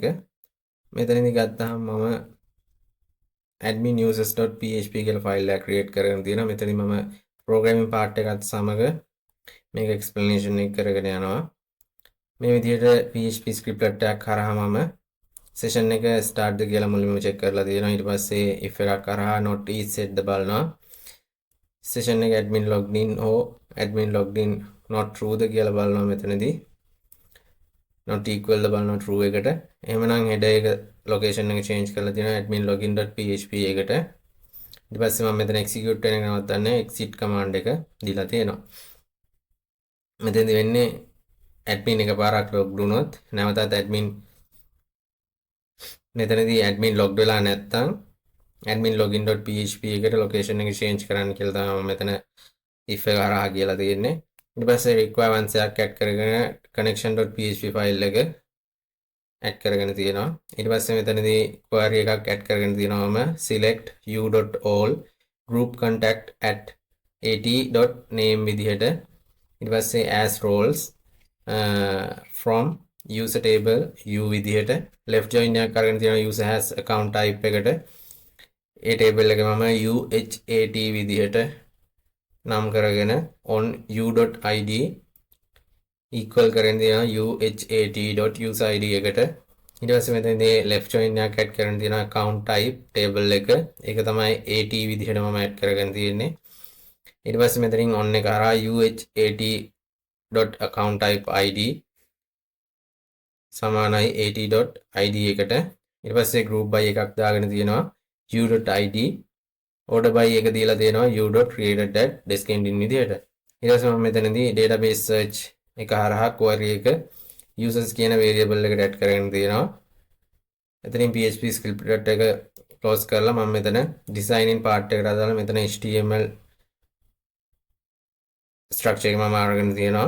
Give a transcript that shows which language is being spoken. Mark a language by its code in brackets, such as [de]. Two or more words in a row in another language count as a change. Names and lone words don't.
[si] මෙතනදී ගත්තාම මම admin users.php කියලා ෆයිල් එකක් ක්‍රියේට් කරගෙන තියෙනවා. මෙතනදී මම [en] programming part [si] එකත් සමග මේක explanation එක කරගෙන යනවා. මේ විදිහට PHP script එකක් කරා මම session එක start ද කියලා මුලින්ම check කරලා තියෙනවා. ඊට පස්සේ if එකක් කරා [en] not is set [si] ද බලනවා. session එක [en] admin logged in or admin logged in not true [si] ද කියලා බලනවා මෙතනදී. [en] not equal [si] ද බලනවා true එකට. එහෙමනම් header එක location එක change කරලා තියෙනවා admin login.php එකට. ඊට පස්සේ මම මෙතන execute වෙන එක නවත්තන්න [en] exit command [si] එක දීලා තියෙනවා. මෙතෙන්දි වෙන්නේ admin එකපාරක් logged වුණොත් නැවතත් admin මෙතනදී admin logged වෙලා නැත්තම් admin login.php එකට location එක change කරන්න කියලා තමයි මම මෙතන if එක හරහා කියලා තියෙන්නේ. ඊට පස්සේ requirements එකක් add කරගෙන connection.php file එක add කරගෙන තියෙනවා. ඊට පස්සේ මෙතනදී query එකක් add කරගෙන තියෙනවා මම [en] select u.all group contact at at.name [si] විදිහට. ඊට පස්සේ [en] as roles from user table u [si] විදිහට [en] left join [si] එකක් කරගෙන තියෙනවා [en] user has account type [si] එකට. ඒ table එක මම uhat විදිහට නම් කරගෙන [en] on u.id equal [si] කරගෙන තියෙනවා uhat.useid එකට. ඊට පස්සේ මෙතනදී [en] left join [si] එකක් add කරගෙන තියෙනවා [en] account type table [si] එක. ඒක තමයි at විදිහට මම add කරගෙන තියෙන්නේ. ඊට පස්සේ මෙතනින් on එක හරහා [en] uhat.account type id [si] සමානයි at.id එකට. ඊට පස්සේ [en] group by [si] එකක් දාගෙන තියෙනවා [en] u.id order by [si] එක දීලා තියෙනවා [en] u.created at desk ending [si] විදිහට. ඊට පස්සේ මම මෙතනදී [en] database search [si] එක හරහා query එක users කියන variable එකට add කරගෙන තියෙනවා. එතනින් [en] php script [si] එක close කරලා මම මෙතන [en] designing part [si] එකට දාලා මෙතන [en] html structure [si] එක මම අරගෙන තියෙනවා.